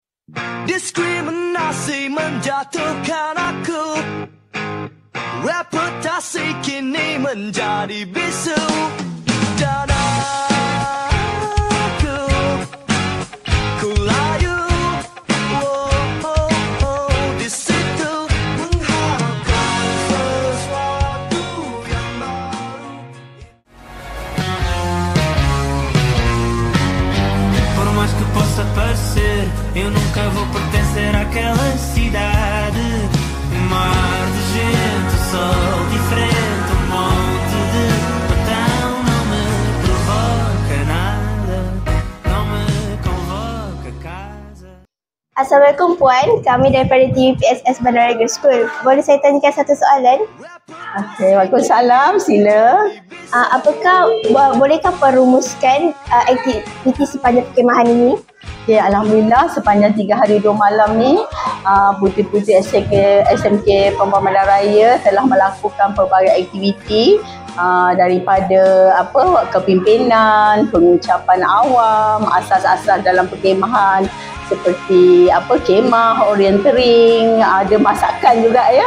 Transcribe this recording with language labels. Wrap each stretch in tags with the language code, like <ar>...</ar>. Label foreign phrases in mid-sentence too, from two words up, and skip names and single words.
<id>Diskriminasi menjatuhkan aku, reputasi kini menjadi bisu. Dan aku layu, di situ mengharapkan sesuatu yang baru.</id> <pt>Por mais que possa parecer, eu nunca vou pertencer àquela cidade. Mar de gente, sol diferente, monte de botão. Não me provoca nada, não me convoca casa.</pt> <ms>Assalamualaikum Puan, kami daripada TVPSS Bandaraya Girls School. Boleh saya tanyakan satu soalan? Okey, waalaikumsalam, sila. Bolehkah perumuskan aktiviti sepanjang perkemahan ini? Okey, alhamdulillah sepanjang 3 hari 2 malam ni puteri-puteri SMK Pembuan Bandaraya telah melakukan pelbagai aktiviti daripada kepimpinan, pengucapan awam, asas-asas dalam perkemahan seperti kemah, orienteering, ada masakan juga ya.</ms>